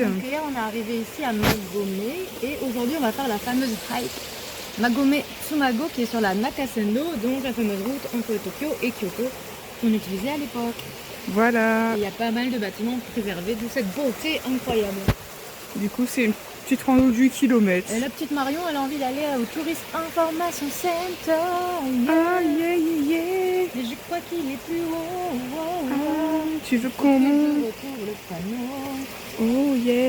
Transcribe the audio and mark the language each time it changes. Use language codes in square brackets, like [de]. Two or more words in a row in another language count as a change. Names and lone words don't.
[fr] Donc hier, on est arrivé ici à Magome et aujourd'hui, on va faire la fameuse hike Magome Tsumago qui est sur la Nakasendo, donc la fameuse route entre Tokyo et Kyoto qu'on utilisait à l'époque. Voilà. Et il y a pas mal de bâtiments préservés, d'où cette beauté incroyable. Du coup, c'est une petite rando de 8 km. Et la petite Marion, elle a envie d'aller au Tourist Information Center. [en] Ah, yeah, yeah, yeah. [fr] Mais je crois qu'il est plus haut. Ah, tu veux qu'on monte? Retour le panneau. [en] Oh, yeah.